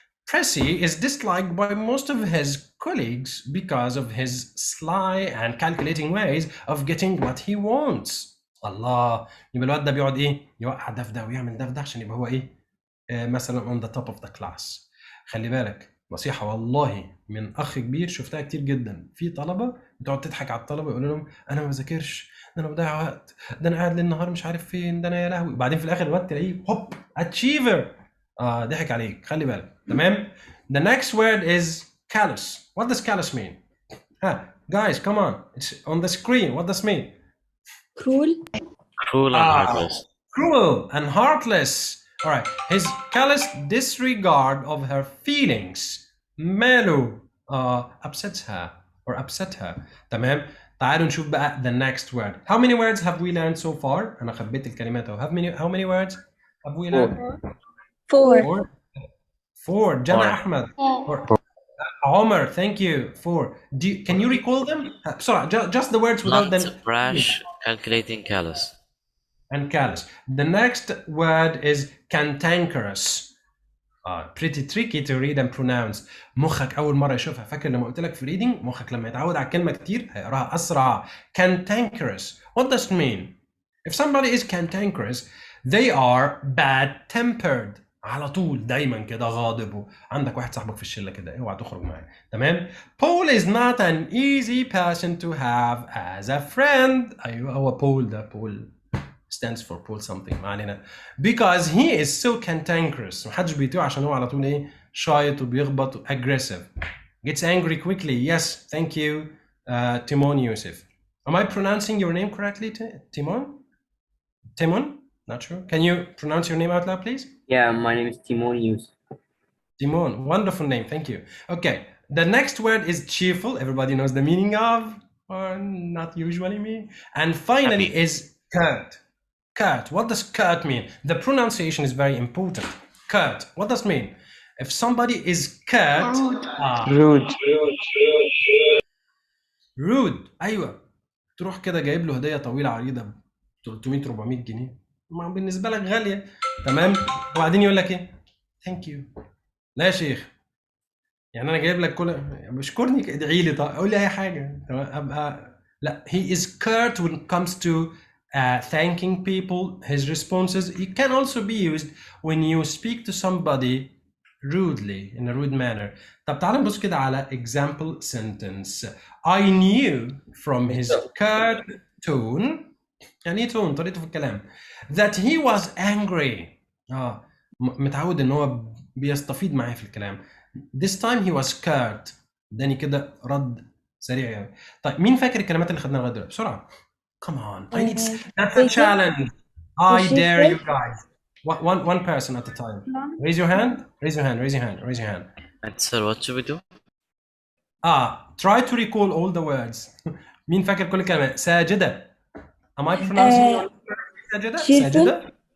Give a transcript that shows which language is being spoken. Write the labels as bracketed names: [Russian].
[English] Pressy is disliked by most of his colleagues because of his sly and calculating ways of getting what he wants. [Arabic] الله, يبقى الواد ده بيقعد ايه يوقع ده في ده ويعمل ده في ده عشان يبقى هو ايه مثلا [English] on the top of the class. [Arabic] خلي بالك نصيحة والله من أخ كبير شفتها كتير جدا. في طلبة بتقعد تضحك على الطلبة يقول لهم أنا ما بذاكرش, ده أنا بضيع وقت, ده أنا قاعد ليل نهار مش عارف فين, ده أنا يا لهوي. وبعدين في الآخر الوقت تلاقيه هوب أتشيفر. ضحك عليك, خلي بالك. تمام. [English] The next word is callous. What does callous mean? Guys, come on. It's on the screen. What does it mean? Cruel. Cruel and heartless. Cruel and heartless. All right. His callous disregard of her feelings. ماله upsets her or upset her. تمام. [Arabic] تعالوا نشوف بقى [English] the next word. How many words have we learned so far? [Arabic] أنا خبيت الكلمات أهو. [English] How many words have we learned? Four. Four. Jana Four. Ahmed. Omar, thank you. Four. Can you recall them? Sorry, just the words without Blunt, them. brash, calculating, callous. And callous. The next word is cantankerous. Pretty tricky to read and pronounce. [Arabic] مخك أول مرة يشوفها, فاكر لما قلت لك في reading مخك لما يتعود على الكلمة كتير هيقراها أسرع. [English] Cantankerous. What does it mean? If somebody is cantankerous, they are bad-tempered. [Arabic] على طول دايما كده غاضب. عندك واحد صاحبك في الشلة كده اوعى تخرج معاه. تمام. [English] Paul is not an easy person to have as a friend. [Arabic] أيوه هو Paul ده. [English] Paul stands for Paul something [Arabic] ما علينا. [English] Because he is so cantankerous. [Arabic] محدش بيطيعه عشان هو على طول ايه شايط وبيخبط aggressive. [English] Gets angry quickly. Yes, thank you, Timon Yusuf. Am I pronouncing your name correctly, Timon? Timon? Not sure. Can you pronounce your name out loud, please? Yeah, my name is Timon Yusuf. Timon, wonderful name. Thank you. Okay, the next word is cheerful. Everybody knows the meaning of, or not usually me. And finally Happy. is curt. Curt. What does curt mean? The pronunciation is very important. Curt. What does it mean? If somebody is curt, Rude. rude. أيوة. [Arabic] تروح كده جايب له هدية طويلة عريضة ب 300 400 جنيه. ما بالنسبة لك غالية. تمام. وبعدين يقول لك إيه؟ [English] Thank you. [Arabic] لا يا شيخ. يعني أنا جايب لك كل بشكرني ادعي لي طيب قول لي أي حاجة. تمام. أبقى [English] لا, he is curt when it comes to thanking people, his responses. It can also be used when you speak to somebody rudely, in a rude manner. [Arabic] طب تعال نبص كده على [English] example sentence. I knew from his curt tone, [Arabic] يعني ايه [English] tone؟ [Arabic] طريقته في الكلام. [English] That he was angry. [Arabic] متعود ان هو بيستفيض معايا في الكلام. [English] This time he was curt. [Arabic] اداني كده رد سريع قوي. طيب مين فاكر الكلمات اللي خدناها لغايه دلوقتي؟ بسرعه. [English] Come on. That's a challenge. I dare you guys. One person at a time. Raise your hand. Raise your hand. Raise your hand. Raise your hand. And sir, what should we do? Try to recall all the words. [Arabic] مين فاكر كل الكلمات؟ ساجدة. [English] Am I pronouncing your Sajida? Sajida.